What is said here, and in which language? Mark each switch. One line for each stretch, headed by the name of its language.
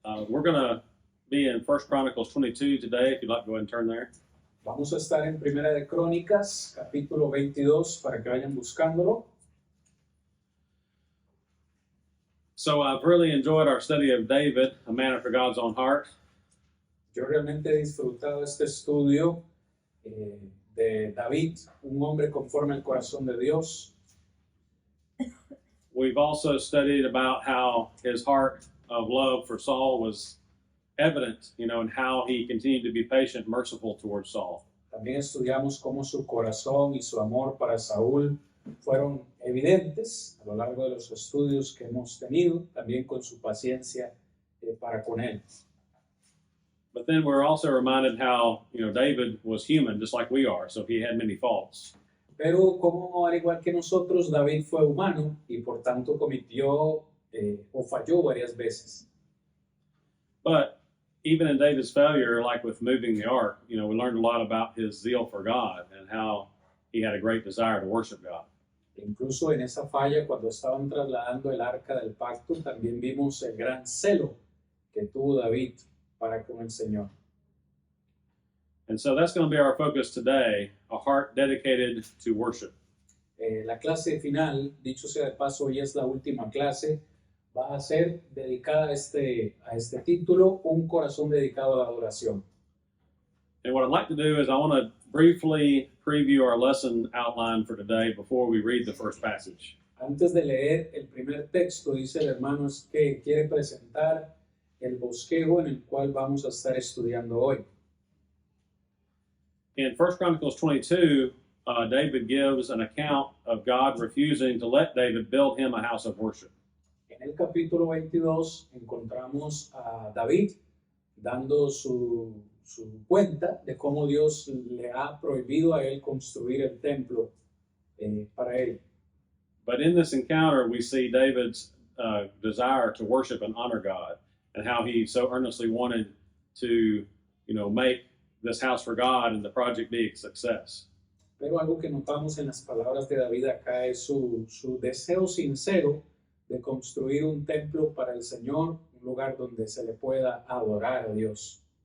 English: We're going to be in 1 Chronicles 22 today, if you'd like to go ahead and turn there.
Spanish: Vamos a estar en Primera de Crónicas, capítulo 22, para que vayan buscándolo.
English: So I've really enjoyed our study of David, a man after God's own heart.
Spanish: Yo realmente he disfrutado este estudio de David, un hombre conforme al corazón de Dios.
English: We've also studied about how his heart of love for Saul was evident, and how he continued to be patient, merciful towards Saul.
Spanish: También estudiamos cómo su corazón y su amor para Saúl fueron evidentes a lo largo de los estudios que hemos tenido, también con su paciencia para con él.
English: But then we're also reminded how, David was human, just like we are, so he had many faults.
Spanish: Pero como al igual que nosotros, David fue humano y por tanto cometió o falló varias veces.
English: But even in David's failure, like with moving the ark, we learned a lot about his zeal for God and how he had a great desire to worship God.
Spanish: Incluso en esa falla, cuando estaban trasladando el arca del pacto, también vimos el gran celo que tuvo David para con el Señor.
English: And so that's going to be our focus today, a heart dedicated to worship.
Spanish: La clase final, dicho sea de paso, hoy es la última clase, va a ser dedicada a este título, un corazón dedicado a la adoración.
English: And what I'd like to do is I want to briefly preview our lesson outline for today before we read the first passage.
Spanish: Antes de leer el primer texto, dice el hermano que quiere presentar el bosquejo en el cual vamos a estar estudiando hoy.
English: In 1 Chronicles 22, David gives an account of God refusing to let David build him a house of worship.
Spanish: En el capítulo 22 encontramos a David dando su cuenta de cómo Dios le ha prohibido a él construir el templo para él.
English: But in this encounter, we see David's desire to worship and honor God, and how he so earnestly wanted to, make this house for God and the project be a success.
Spanish: Pero algo que notamos en las palabras de David acá es su deseo sincero de construir un templo para el Señor, un lugar donde se le pueda adorar a Dios.